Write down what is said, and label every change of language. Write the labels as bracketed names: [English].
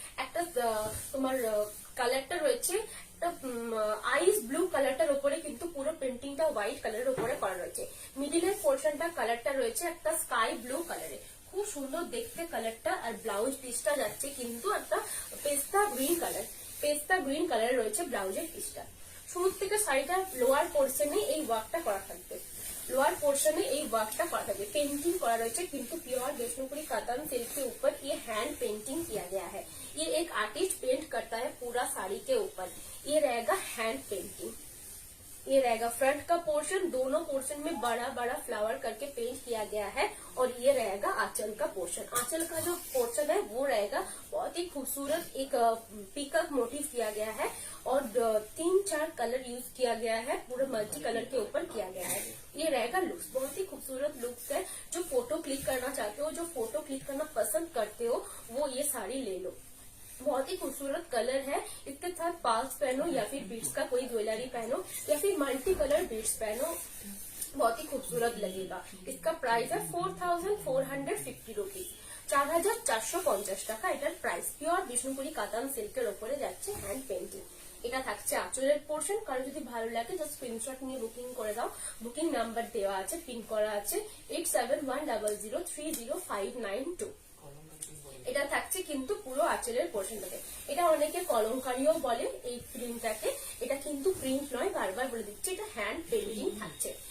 [Bangla] একটা তোমার কালারটা রয়েছে আইস ব্লু কালারটার উপরে কিন্তু পুরো পেন্টিংটা হোয়াইট কালারের উপরে করা রয়েছে। মিডিলের পোর্শনটা কালারটা রয়েছে একটা স্কাই ব্লু কালারে, খুব সুন্দর দেখতে কালারটা। আর ব্লাউজ পিসটা যাচ্ছে কিন্তু একটা পেস্তা গ্রিন কালার, পেস্তা গ্রিন কালারে রয়েছে ব্লাউজের পিসটা। শুরু থেকে শাড়িটার লোয়ার পোর্শনে এই ওয়ার্কটা করা থাকবে, [Hindi] लोअर पोर्शन में एक वर्क का करा है, पेंटिंग करा रहे किंतु प्योर विष्णुपुरी कतन सिल्क के ऊपर ये हैंड पेंटिंग किया गया है। ये एक आर्टिस्ट पेंट करता है पूरा साड़ी के ऊपर। ये रहेगा हैंड पेंटिंग, ये रहेगा फ्रंट का पोर्शन, दोनों पोर्शन में बड़ा बड़ा फ्लावर करके पेंट किया गया है। और ये रहेगा आंचल का पोर्शन, आंचल का जो पोर्शन है वो रहेगा बहुत ही खूबसूरत, एक पीकॉक मोटिव किया गया है और 3-4 कलर यूज किया गया है, पूरे मल्टी कलर के ऊपर किया गया है। ये रहेगा लुक्स, बहुत ही खूबसूरत लुक्स है। जो फोटो क्लिक करना चाहते हो, जो फोटो क्लिक करना पसंद करते हो, वो ये साड़ी ले लो। बहुत ही खूबसूरत कलर है, इसके साथ पाल्स पहनो या फिर बीड्स का कोई ज्वेलरी पहनो या फिर मल्टी कलर बीड्स पहनो, बहुत ही खूबसूरत लगेगा। इसका प्राइस है 4,450 रुपीज, [Bangla] 4,450 টাকা এটার প্রাইস। পিওর বিষ্ণুপুরি কাতান সিল্কের উপরে যাচ্ছে হ্যান্ড পেন্টিং। এটা থাকছে আঁচলের পোর্শন। কারণ যদি ভালো লাগে জাস্ট স্ক্রিনশট নিয়ে বুকিং করে দাও, বুকিং নাম্বার দেওয়া আছে, পিন করা আছে 8710030592। এটা থাকছে কিন্তু পুরো আঁচলের পোর্শনটাতে। এটা অনেকে কলমকারীও বলে এই প্রিন্টটাকে, এটা কিন্তু প্রিন্ট নয়, বারবার বলে দিচ্ছি, এটা হ্যান্ড পেন্টিং থাকছে।